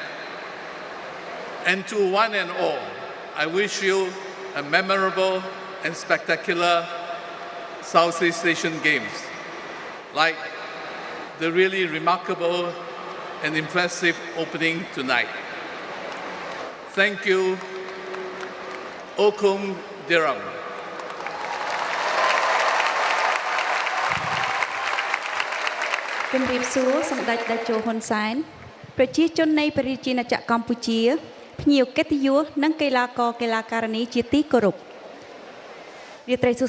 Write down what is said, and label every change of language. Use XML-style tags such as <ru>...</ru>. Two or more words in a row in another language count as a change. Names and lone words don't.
<en>And to one and all, I wish you a memorable and spectacular Southeast Asian Games, like the really remarkable and impressive opening tonight. Thank you, Okum Diram.</en> <km>ជំរាបសួរសម្ដេចតេជោហ៊ុនសែនប្រជាជននៃព្រះរាជាណាចក្រកម្ពុជាភ្ញៀវកិត្តិយសនិងកីឡាករកីឡាការិនីជាទីគោរពរាត្រីសួ</km>